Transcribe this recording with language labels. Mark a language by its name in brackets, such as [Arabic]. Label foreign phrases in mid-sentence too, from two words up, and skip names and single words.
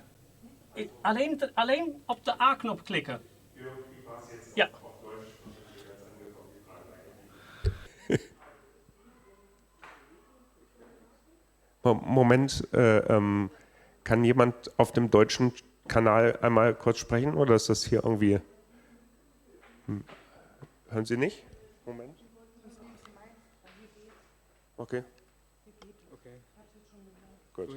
[Dutch] Alleen op de A-knop klikken. Ja. [German] Moment, kann jemand auf dem deutschen Kanal einmal kurz sprechen oder ist das hier irgendwie... Hören Sie nicht? Moment. Okay. Gut.